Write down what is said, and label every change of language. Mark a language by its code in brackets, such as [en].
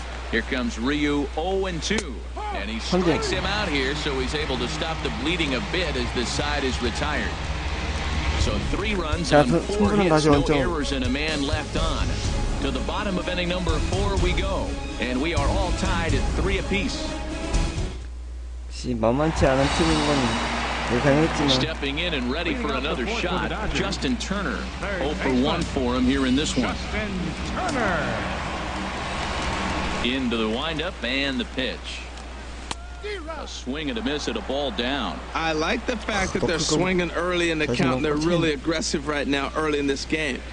[en] Here comes Ryu 0-2. And he strikes him out here, so he's able to stop the bleeding a bit as this side is retired. So 3 runs on 4 hits, no errors, and a man left on. To the bottom of inning number 4 we go. And we are all tied at 3 apiece. [ko] 만만치 않은 팀인 건 예상했지만. [en] Stepping in and ready for another shot, Justin Turner. 0 for 1 for him here in this one. Justin Turner. Into the windup and the pitch. A swing and a miss at a ball down. I like the fact that they're swinging early in the count. They're really aggressive right now early in this game.